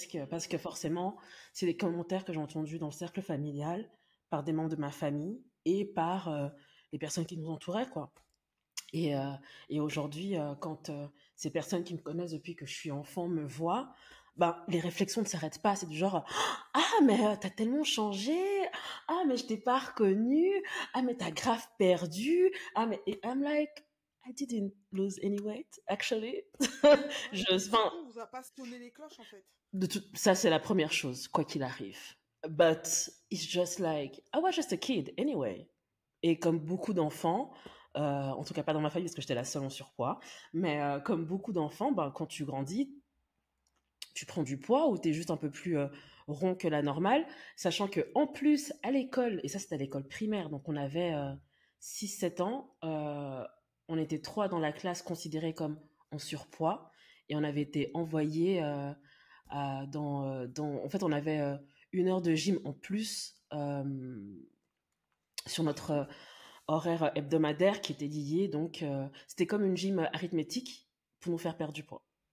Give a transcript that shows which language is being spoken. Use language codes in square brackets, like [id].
[fr] Parce que forcément, c'est des commentaires que j'ai entendus dans le cercle familial par des membres de ma famille et par les personnes qui nous entouraient quoi. Et, euh, et aujourd'hui, quand ces personnes qui me connaissent depuis que je suis enfant me voient, ben, les réflexions ne s'arrêtent pas. C'est du genre, ah, mais t'as tellement changé. Ah, mais je t'ai pas reconnu. Ah, mais t'as grave perdu. Ah, mais et [en] I'm like, I didn't lose any weight, actually. [fr] Ouais. Enfin, Surtout, on vous a pas sonné les cloches en fait. ça, c'est la première chose, quoi qu'il arrive. [en] But it's just like, I was just a kid anyway. [fr] Et comme beaucoup d'enfants, en tout cas pas dans ma famille parce que j'étais la seule en surpoids, mais comme beaucoup d'enfants, ben, quand tu grandis, tu prends du poids ou tu es juste un peu plus rond que la normale, sachant que en plus à l'école, et ça c'était à l'école primaire, donc on avait 6-7 ans, on était trois dans la classe considérés comme en surpoids, et on avait été envoyés en fait on avait 1 heure de gym en plus sur notre horaire hebdomadaire qui était lié, donc c'était comme une gym arithmétique pour nous faire perdre du poids.